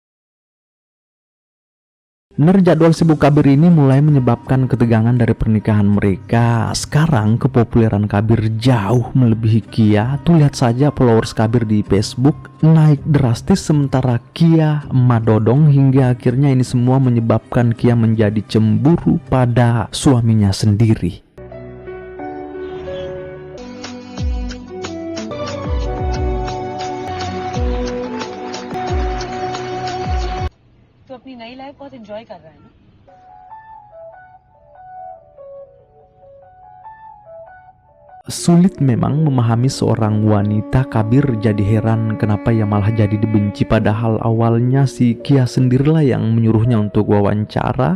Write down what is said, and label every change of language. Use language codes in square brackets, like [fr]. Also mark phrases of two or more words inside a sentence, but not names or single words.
[id] Jadwal sibuk Kabir ini mulai menyebabkan ketegangan dari pernikahan mereka. Sekarang kepopuleran Kabir jauh melebihi Kia. Tuh lihat saja followers Kabir di Facebook naik drastis, sementara Kia madodong, hingga akhirnya ini semua menyebabkan Kia menjadi cemburu pada suaminya sendiri. [hi] तो अपनी नई लाइफ बहुत एंजॉय कर रहा है ना। [id] Sulit memang memahami seorang wanita. Kabir jadi heran kenapa ia malah jadi dibenci, padahal awalnya si Kia sendirilah yang menyuruhnya untuk wawancara.